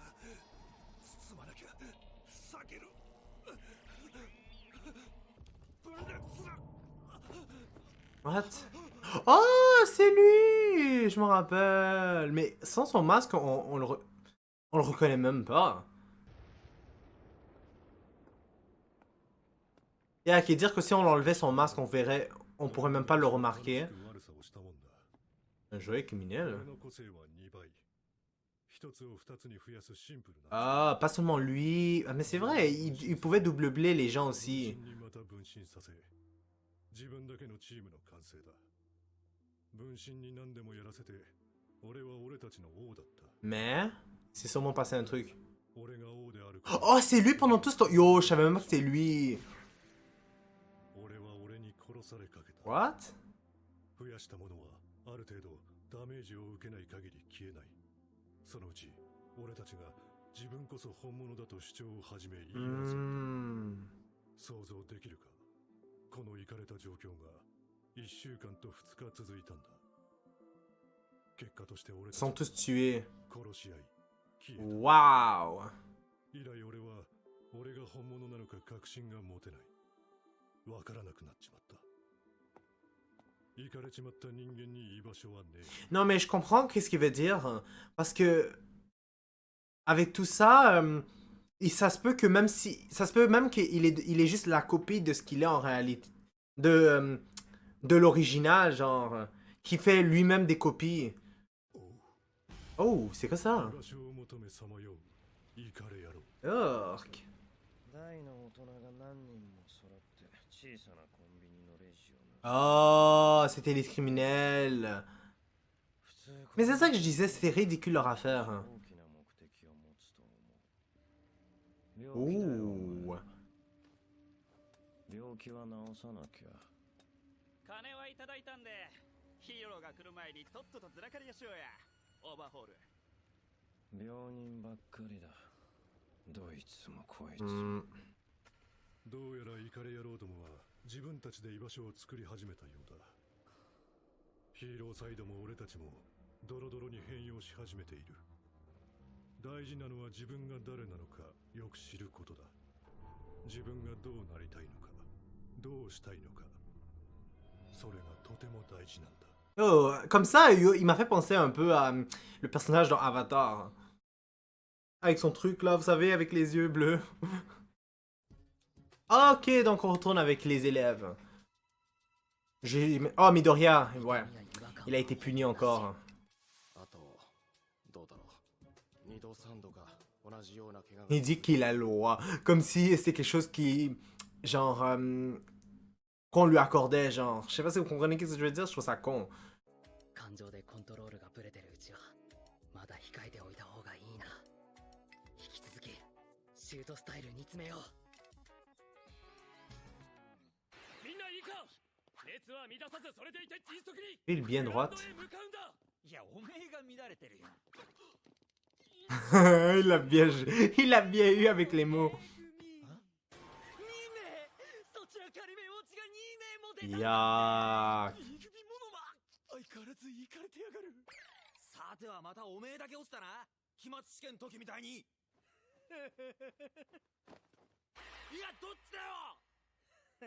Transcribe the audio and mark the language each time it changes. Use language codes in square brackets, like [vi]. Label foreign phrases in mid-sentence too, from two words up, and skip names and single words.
[ja] 包まなきゃ。避ける。分裂する。 [en] What? [fr] Oh, c'est lui! Je me rappelle. Mais sans son masque, on le reconnaît même pas. Et à qui dire que si on enlevait son masque, on verrait, on pourrait même pas le remarquer. [ja] 悪さをしたもんだ。 [fr] Un jouet criminel. [ja] 俺の個性は2倍。一つを二つに増やすシンプルな。 [fr] Ah, pas seulement lui. Ah, mais c'est vrai, il pouvait double-blé les gens aussi. [ja] 分身にまた分身させ、自分だけのチームの完成だ。分身に何でもやらせて、俺は俺たちの王だった。 [fr] Mais, c'est sûrement passé un truc. [ja] 俺が王であるから。 [fr] Oh, c'est lui pendant tout ce temps. Yo, je savais même pas que c'était lui. [ja] 俺は俺に殺されかけた。 [en] What? [ja] 増やしたものはある程度ダメージを受けない限り消えない。そのうち俺たちが自分こそ本物だと主張を始め言います。想像できるか。このイカれた状況が1週間と2日続いたんだ。結果として俺 [fr] Ils [ja] た [fr] sont [ja] ち [fr] tous tués. [ja] 殺し合い消えた。 [fr] Waouh. [ja] 以来俺は俺が本物なのか確信が持てない。わからなくなっちまった。イカれちまった人間に居場所はねえ。 [fr] Non, mais je comprends qu'est-ce qu'il veut dire. Parce que, avec tout ça, et ça se peut que même si. Ça se peut même qu'il est juste la copie de ce qu'il est en réalité. De l'original, genre. Qui fait lui-même des copies. Oh, c'est quoi ça? [ja] 居場所を求めさまようイカれ野郎。 Orc. 大の大人が何人も揃って小さなコンビニのレジを。 [fr] Oh, c'était les criminels. Mais c'est ça que je disais, c'était ridicule leur affaire. Ouh. [ja] 病気は治さなきゃ。金はいただいたんでヒーローが来る前にとっととずらかりやしようや。オーバーホール。病人ばっかりだ。どいつもこいつ。どうやらイカれ野郎どもは自分たちで居場所を作り始めたようだ。ヒーローサイドも俺たちもドロドロに変容し始めている。大事なのは自分が誰なのかよく知ることだ。自分がどうなりたいのか、どうしたいのか、それがとても大事なんだ。 [fr] Oh, comme ça, il m'a fait penser un peu à le personnage dans Avatar. Avec son truc là, vous savez, avec les yeux bleus. Ok, donc on retourne avec les élèves. Oh, Midoriya, ouais. Il a été puni encore. Il dit qu'il a le droit. Comme si c'était quelque chose qui... Genre... qu'on lui accordait, genre... Je sais pas si vous comprenez ce que je veux dire, je trouve ça con. [ja] 感情でコントロールがブレてるうちはまだ控えておいた方がいいな。引き続きシュートスタイル煮詰めよう。みんないいか。熱は乱さずそれでいて迅速に [fr] Il est bien [ja] グラウン [fr] droite. [ja] ドへ向かうんだ。いやおめえが乱れてるよ。 [fr] il a bien eu avec les mots. [ja] そちら仮面落ちが2名も出た。 [fr] Ya. [ja] 指物は相変わらずイカれてやがる。さてはまたおめえだけ落ちたな。期末試験の時みたいに。いやどっちだよ。